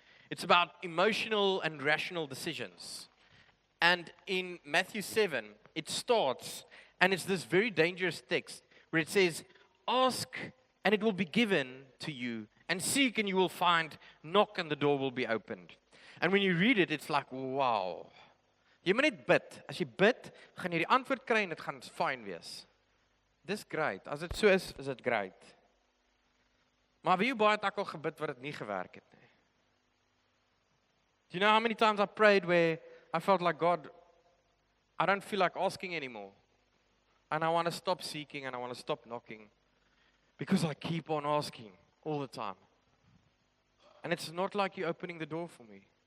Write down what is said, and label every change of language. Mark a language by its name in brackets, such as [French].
[English] It's about emotional and rational decisions. And in Matthew 7, it starts, and it's this very dangerous text where it says, ask and it will be given to you, and seek and you will find, knock and the door will be opened. And when you read it, it's like, wow. [Afrikaans] Jy moet net bid. As jy bid, gaan jy die antwoord kry en dit gaan fyn wees. Dis great. As dit so is dit great. Maar wie baie het ek al gebid wat dit nie gewerk het nie. [English] Do you know how many times I prayed where I felt like, God, I don't feel like asking anymore. And I want to stop seeking and I want to stop knocking. Because I keep on asking all the time. And it's not like you're opening the door for me.